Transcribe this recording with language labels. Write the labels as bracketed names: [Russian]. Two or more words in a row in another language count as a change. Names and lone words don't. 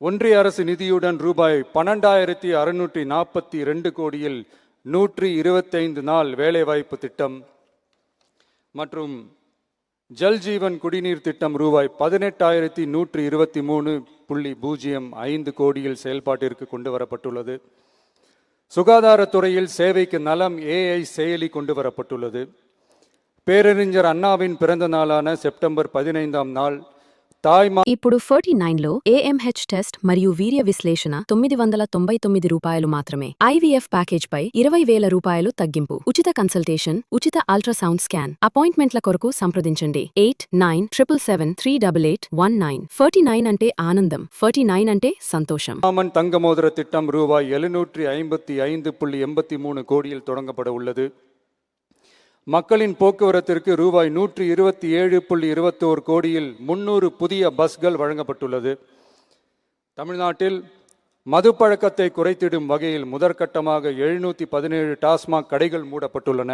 [Tamil] ஒன்றிய அரசு நிதியுடன் ரூபாய் 12,642 கோடியில் 125 நாள் வேலைவாய்ப்பு திட்டம் மற்றும் ஜல் ஜீவன் குடிநீர் திட்டம் ரூபாய் 18,123.05 கோடியில் செயல்பாட்டிற்கு கொண்டு வரப்பட்டுள்ளது. சுகாதாரத்துறையில் சேவைக்கு நலம் AI செயலி கொண்டு வரப்பட்டுள்ளது. பேரறிஞர் அண்ணாவின் பிறந்த நாளான செப்டம்பர் 15ஆம் நாள் [Telugu] ఇప్పుడు 49లో AMH టెస్ట్ మరియు వీర్య విశ్లేషణ 999 రూపాయలు మాత్రమే. IVF ప్యాకేజ్ పై 20,000 రూపాయలు తగ్గింపు. ఉచిత కన్సల్టేషన్, ఉచిత [English] ultrasound scan. [Telugu] అపాయింట్మెంట్ల కొరకు సంప్రదించండి 8977773819. 49 అంటే ఆనందం, 49 అంటే సంతోషం. [Tamil] ராமன் தங்க மோதிர திட்டம் ரூபாய் 755.83 கோடியில் தொடங்கப்பட உள்ளது. மக்களின் போக்குவரத்திற்கு ரூபாய் 127.21 கோடியில் 300 புதிய பஸ்கள் வழங்கப்பட்டுள்ளது. தமிழ்நாட்டில் மதுப்பழக்கத்தை குறைத்திடும் வகையில் முதற்கட்டமாக 717 டாஸ்மாக் கடைகள் மூடப்பட்டுள்ளன.